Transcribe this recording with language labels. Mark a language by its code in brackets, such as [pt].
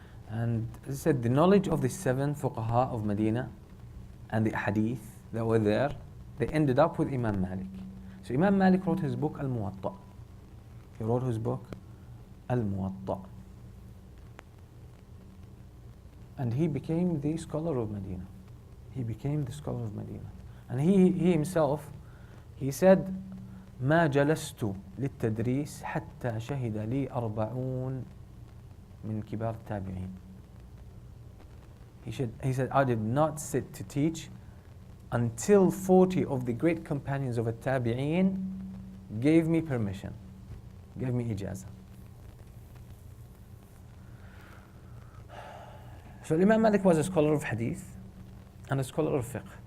[en] And as I said, the knowledge of the 7 fuqaha of Medina and the hadith that were there, they ended up with Imam Malik. So Imam Malik wrote his book Al-Muwatta. He wrote his book Al-Muwatta. And he became the scholar of Medina. He became the scholar of Medina. And he himself, he said, [ar] ما جلست للتدريس حتى شهد لي 40 من كبار التابعين. [en] He said, I did not sit to teach until 40 of the great companions of التابعين gave me permission, gave me ijazah. So Imam Malik was a scholar of hadith and a scholar of fiqh.